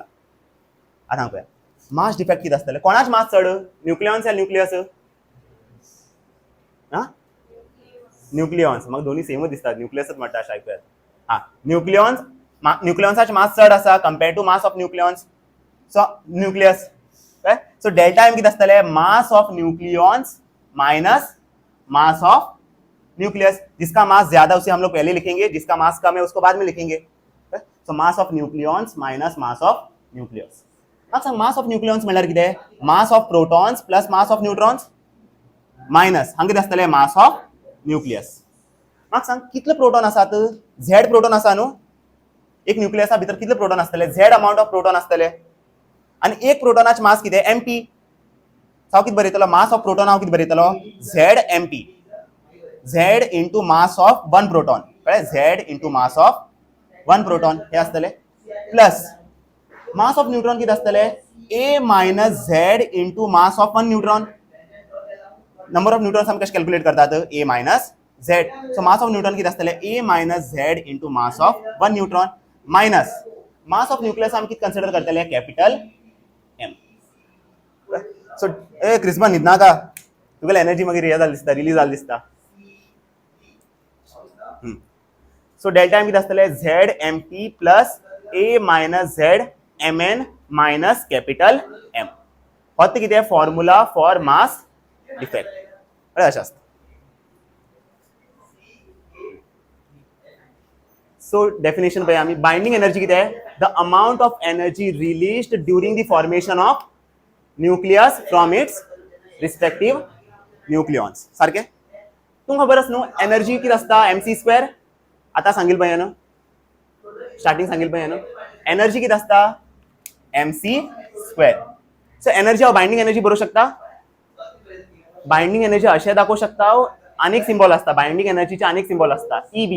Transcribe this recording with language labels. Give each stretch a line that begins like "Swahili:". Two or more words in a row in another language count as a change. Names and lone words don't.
Konkani: आतां हांव पळया, मास डिफेक्ट कितें आसतलें, कोणाच मास चड, न्यूक्लियॉन्स या न्यूक्लियस, न्यूक्लियॉन्स. म्हाका दोन्ही सेमच दिसतात, न्यूक्लियसच म्हणटा अशें आयकुयात. न्यूक्लियॉन्साचे मास चड आसा
English: compared to mass of nucleons.
Konkani: सो न्यूक्लियस,
English: so delta m
Konkani: कितें आसतलें,
English: mass of nucleons minus mass of nucleus.
Hindi: जिसका मास ज्यादा उसे हम लोग पहले लिखेंगे, जिसका मास कम है उसको बाद में लिखेंगे.
English: so mass of nucleons minus mass of nucleus.
Konkani: म्हाका सांग,
English: mass of nucleons
Konkani: म्हणल्यार कितें,
English: mass of protons plus mass of neutrons minus हांगा कितें आसतलें, mass of nucleus.
Konkani: म्हाका सांग, कितले प्रोटॉन आसात, झेड प्रोटॉन आसा न्हू, एक न्यूक्लियसा भितर कितले प्रोटॉन आसतले,
English: Z amount of proton
Konkani: आसतले. आनी एक प्रोटॉनाचे मास कितें, एमपी. हांव कितें बरयतलो,
English: mass of proton
Konkani: हांव कितें बरयतलो,
English: Z mp, Z into mass of one proton, कळ्ळें, Z into mass of one proton
Konkani: हे आसतले,
English: plus mass of neutron
Konkani: कितें आसतले,
English: A minus Z into mass of one neutron. number of neutrons
Konkani: आमी कशें कॅल्क्युलेट करतात,
English: A minus Z. so mass of neutron
Konkani: कितें आसतलें,
English: A minus Z into mass of one neutron minus mass of nucleus
Konkani: आमी कितें कन्सिडर करतले,
English: capital M.
Konkani: सो क्रिस्मस न्हिद नाका, तुगेली एनर्जी मागीर हे जाली दिसता, रिलीज जाली दिसता. सो डेल्टा एम कितें आसतलें,
English: Z m p plus A minus Z m n minus capital M.
Konkani: हो ते कितें,
English: formula for mass defect.
Konkani: अशें आसता.
English: so definition
Konkani: पळय आमी,
English: binding energy
Konkani: कितें,
English: the amount of energy released during the formation of nucleus from its respective nucleons.
Konkani: सारकें, तुमकां खबर आसा न्हू, एनर्जी कितें आसता,
English: mc square.
Konkani: आतां सांगिल पळय न्हू, स्टार्टिंग सांगिल पळय न्हू, एनर्जी कितें आसता,
English: mc square. so energy
Konkani: हांव
English: binding energy
Konkani: बरोवंक शकता,
English: binding energy
Konkani: अशें दाखोवंक शकता, आनीक सिम्बॉल आसता, बाइंडिंग एनर्जीचे आनीक सिम्बॉल आसता, ईबी.